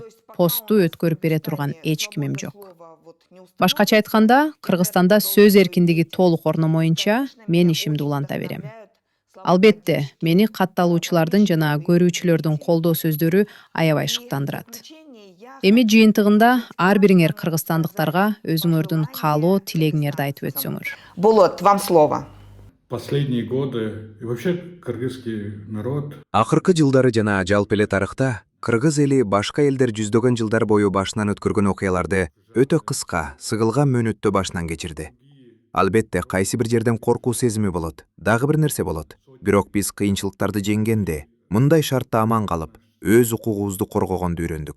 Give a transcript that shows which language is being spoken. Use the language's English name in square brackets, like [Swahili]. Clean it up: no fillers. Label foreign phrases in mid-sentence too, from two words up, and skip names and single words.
[Kyrgyz] Посту өткөрүп бере турган эч кимим жок. Башкача айтканда, Кыргызстанда сөз эркиндиги толук орномоюнча мен ишимди уланта берем. Албетте, мени катталуучулардын жана көрүүчүлөрдүн колдоо сөздөрү аябай шыктандырат. Эми жыйынтыгында ар бириңер кыргызстандыктарга өзүңөрдүн каалоо тилегиңерди айтып өтсөңөр. Болот, [Russian] вам слово. Последние годы и вообще кыргызский народ [Kyrgyz] Акыркы жылдары жана жалпы эле тарыхта кыргыз эли башка элдер жүздөгөн жылдар бою башынан өткөргөн окуяларды өтө кыска, сыгылган мөөнөттө башынан кечирди. Албетте, кайсы бир жерден коркуу сезими болот, дагы бир нерсе болот. Бирок биз кыйынчылыктарды жеңгенде, мындай шартта аман калып, өз укугубузду коргогонду үйрөндүк.